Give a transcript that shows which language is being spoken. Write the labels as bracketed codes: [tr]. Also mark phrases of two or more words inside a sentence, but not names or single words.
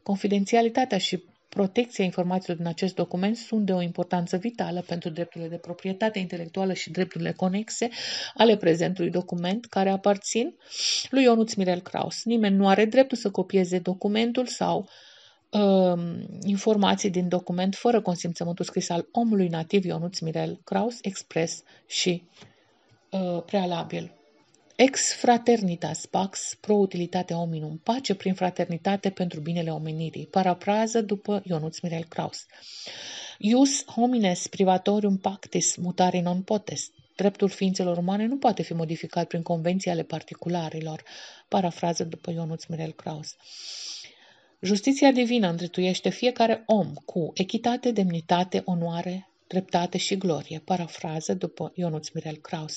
[ro] Confidențialitatea și protecția informațiilor din acest document sunt de o importanță vitală pentru drepturile de proprietate intelectuală și drepturile conexe ale prezentului document, care aparțin lui Ionuț Mirel Kraus. Nimeni nu are dreptul să copieze documentul sau informații din document fără consimțământul scris al omului nativ Ionuț Mirel Kraus, expres și prealabil. [la] Ex fraternitas pax pro utilitatea hominum, [ro] pace prin fraternitate pentru binele omenirii, parafrază după Ionuț Mirel Kraus. [la] Ius homines privatorium pactis mutare non potest. [ro] Dreptul ființelor umane nu poate fi modificat prin convenții ale particularilor, parafrază după Ionuț Mirel Kraus. Justiția divină îndreptuiește fiecare om cu echitate, demnitate, onoare, dreptate și glorie, parafrază după Ionuț Mirel Kraus.